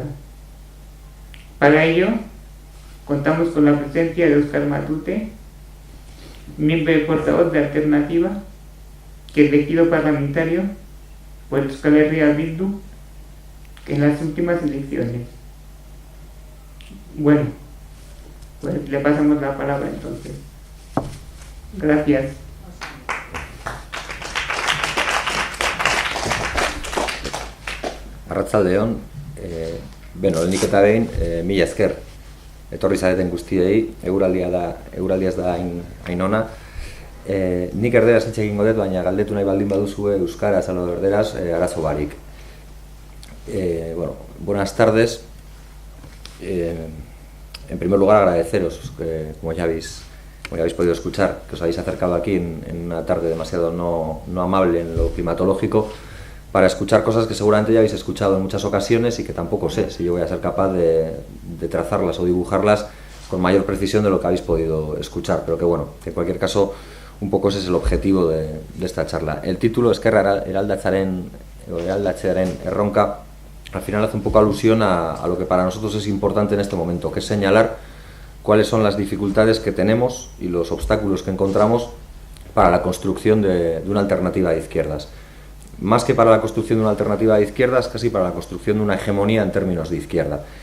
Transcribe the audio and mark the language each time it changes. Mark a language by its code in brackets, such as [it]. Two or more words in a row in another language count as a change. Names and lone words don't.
[es] Para ello, contamos con la presencia de Oskar Matute, miembro y portavoz de Alternativa, que es elegido parlamentario por Euskal Herria Bildu en las últimas elecciones. Bueno, pues le pasamos la palabra entonces. Gracias. [eu] Arratsaldeon, lehenik eta behin, mila esker etorri zareten guztiei, eguraldia ez da hain ona. Nik erderaz hitz egingo dut, baina galdetu nahi baldin baduzue euskaraz alo erderaz arazo barik. [es] Buenas tardes. En primer lugar, agradeceros, como ya habéis podido escuchar, que os habéis acercado aquí en una tarde demasiado no amable en lo climatológico, para escuchar cosas que seguramente ya habéis escuchado en muchas ocasiones y que tampoco sé si yo voy a ser capaz de trazarlas o dibujarlas con mayor precisión de lo que habéis podido escuchar, pero que bueno, que en cualquier caso un poco ese es el objetivo de esta charla. El título Ezkerra eraldatzearen erronka al final hace un poco alusión a lo que para nosotros es importante en este momento, que es señalar cuáles son las dificultades que tenemos y los obstáculos que encontramos para la construcción de una alternativa de izquierdas. Más que para la construcción de una alternativa de izquierdas, casi para la construcción de una hegemonía en términos de izquierda.